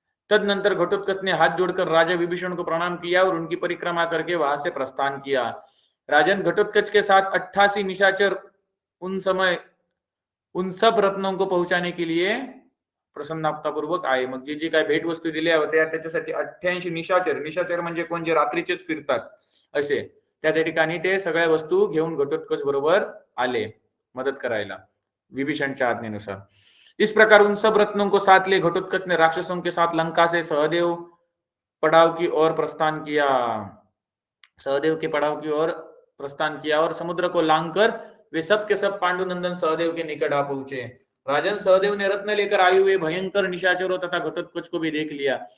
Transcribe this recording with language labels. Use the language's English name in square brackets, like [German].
[Hindi] तदनंतर घटोत्कच ने हाथ जोड़कर राजा विभीषण को प्रणाम किया और उनकी परिक्रमा करके वहां से प्रस्थान किया। राजन, घटोत्कच के साथ 88 निशाचर उन सब रत्नों को पहुंचाने के लिए प्रसन्नतापूर्वक आहे। [Marathi] मग जे काय भेट वस्तू दिल्या होत्या त्याच्यासाठी 88 निशाचर म्हणजे कोण, जे रात्रीचेच फिरतात असे, त्या ठिकाणी ते सगळ्या वस्तू घेऊन घटोत्कच बरोबर आले मदत करायला विभीषणच्या आज्ञेनुसार। [Hindi] इस प्रकार उन सब रत्नों को साथ ले घटोत्कच ने राक्षसों के साथ लंका से सहदेव पड़ाव की ओर प्रस्थान किया। सहदेव के पड़ाव की ओर प्रस्थान किया और समुद्र को लांघकर वे सब के सब पांडुनंदन सहदेव के निकट आ पहुंचे। राजन सहदेव ने रत्न लेकर आए हुए भयंकर निशाचरों तथा घटोत्कच को भी देख लिया।